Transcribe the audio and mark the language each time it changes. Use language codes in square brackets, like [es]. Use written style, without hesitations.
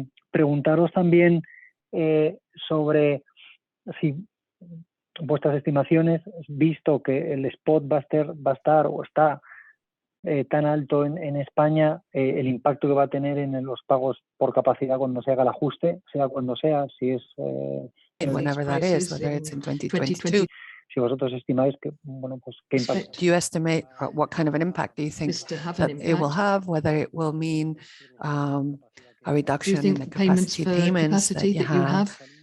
[es] Preguntaros también sobre si vuestras estimaciones, visto que el spot va a estar o está tan alto en España, el impacto que va a tener en los pagos por capacidad cuando se haga el ajuste, sea cuando sea, si es [en] whenever that is, whether it's in 2022. [es] Si vosotros estimáis que, bueno, pues qué impacto. [en] Do you estimate what kind of an impact do you think that it will have, whether it will mean a reduction in the capacity payments that you have?